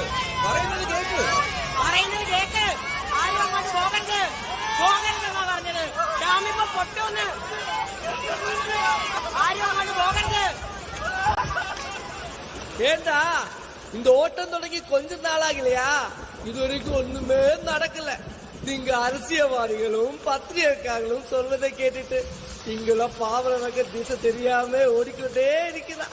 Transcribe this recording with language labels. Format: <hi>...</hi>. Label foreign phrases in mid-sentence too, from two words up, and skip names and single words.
<ml>പറയുന്നത് കേക്ക്. ആരും അങ്ങോട്ട് പോകരുത്. പോകരുതെന്നാ പറഞ്ഞത്. ഡാമിപ്പോ പൊട്ടോന്ന്. ആരും അങ്ങോട്ട് പോകരുത്.</ml> <ta>ஏண்டா இந்த ஓட்டம் தொடங்கி கொஞ்ச நாளாகலையா? இதுவரைக்கும் ஒண்ணுமே நடக்கல. நீங்க அரசியல்வாதிகளும் பத்திரிகைக்காரர்களும் சொல்வதை கேட்டுட்டு நீங்களா பாவலனுக்கு திசை தெரியாம ஓடிக்கிட்டே இருக்கிறா.</ta>